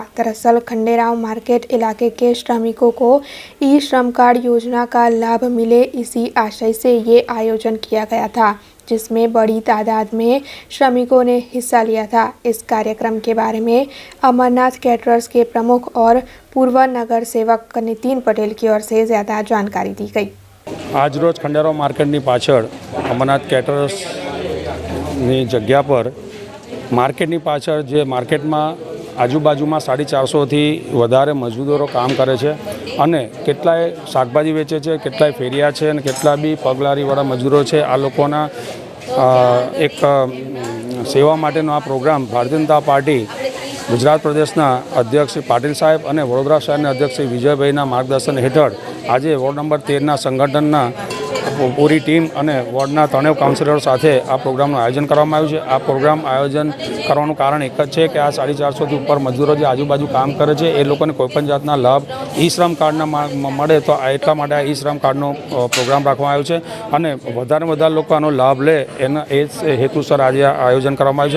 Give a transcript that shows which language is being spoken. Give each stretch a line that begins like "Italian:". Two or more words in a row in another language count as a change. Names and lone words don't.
Hindi: दरअसल खंडेराव मार्केट इलाके के श्रमिकों को ई श्रम कार्ड योजना का लाभ मिले, इसी आशय से ये आयोजन किया गया था, जिसमें बड़ी तादाद में श्रमिकों ने हिस्सा लिया था। इस कार्यक्रम के बारे में अमरनाथ कैटरर्स के प्रमुख और पूर्व नगर सेवक नितिन पटेल की ओर से ज़्यादा जानकारी दी गई।
Gujarati: આજ રોજ ખંડેરાવ માર્કેટની પાછળ અમરનાથ કેટરર્સની જગ્યા પર માર્કેટની પાછળ જે માર્કેટમાં આજુબાજુમાં 450 થી વધારે મજૂરો કામ કરે છે અને કેટલાય શાકભાજી વેચે છે, કેટલાય ફેરિયા છે અને કેટલા બી પગલારીવાળા મજૂરો છે। આ લોકોના એક સેવા માટેનો આ પ્રોગ્રામ ભારતીય જનતા પાર્ટી ગુજરાત પ્રદેશના અધ્યક્ષ શ્રી પાટિલ સાહેબ અને વડોદરા શહેરના અધ્યક્ષ શ્રી વિજયભાઈના માર્ગદર્શન હેઠળ આજે વોર્ડ નંબર 13ના સંગઠનના પૂરી ટીમ અને વોર્ડના 3 કાઉન્સિલરો સાથે આ પ્રોગ્રામનું આયોજન કરવામાં આવ્યું છે। આ પ્રોગ્રામ આયોજન કરવાનું કારણ એક જ છે કે આ 450 થી ઉપર મજૂરો જે આજુબાજુ કામ કરે છે એ લોકોને કોઈપણ જાતના લાભ ઈ શ્રમ કાર્ડના મળે, તો એટલા માટે આ ઈ શ્રમ કાર્ડનો પ્રોગ્રામ રાખવામાં આવ્યો છે અને વધારે વધારે લોકો આનો લાભ લે એના એ હેતુસર આજે આ આયોજન કરવામાં આવ્યું છે।